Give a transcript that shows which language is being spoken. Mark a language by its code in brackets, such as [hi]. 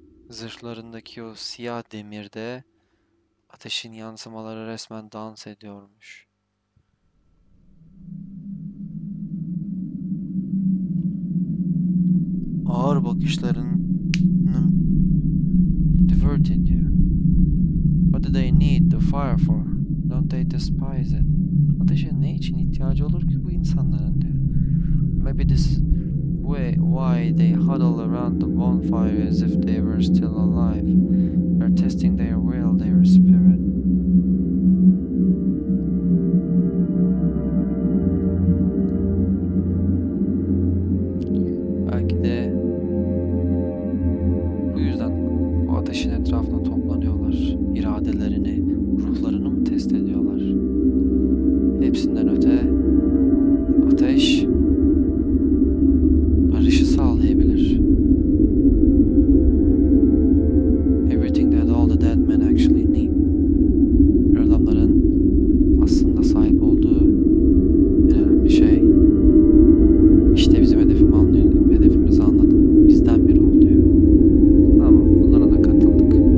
[tr] Zırhlarındaki o siyah demirde ateşin yansımaları resmen dans ediyormuş. Ağır bakışlarını divert ediyor. [en] What do they need the fire for? Don't they despise it? [tr] Ateşe ne için ihtiyacı olur ki bu insanların diyor. [en] Maybe this way why they huddle around the bonfire as if they were still alive. They're testing their will, their spirit. [tr] Belki de bu yüzden bu ateşin etrafına toplanıyorlar. İradelerini, ruhlarını mı test ediyorlar? Hepsinden öte ateş barışı sağlayabilir. [en] Everything that all the dead men actually need. [tr] Adamların aslında sahip olduğu en önemli şey. İşte bizim hedefimizi anladım. Bizden biri ol diyor. Tamam, bunlara da katıldık.